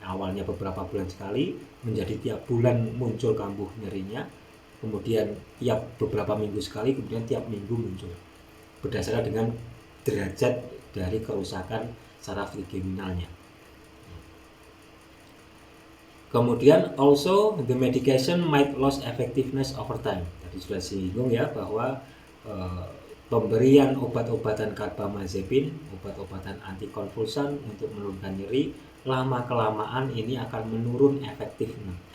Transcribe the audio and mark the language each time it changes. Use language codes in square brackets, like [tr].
[id] Awalnya beberapa bulan sekali, menjadi tiap bulan muncul kambuh nyerinya, kemudian tiap beberapa minggu sekali, kemudian tiap minggu muncul, berdasarkan dengan derajat dari kerusakan saraf trigeminalnya. Kemudian [en] also the medication might lose effectiveness over time. [id] Tadi sudah disinggung ya bahwa pemberian obat-obatan carbamazepin, obat-obatan antikonvulsan untuk menurunkan nyeri, lama-kelamaan ini akan menurun efektifnya.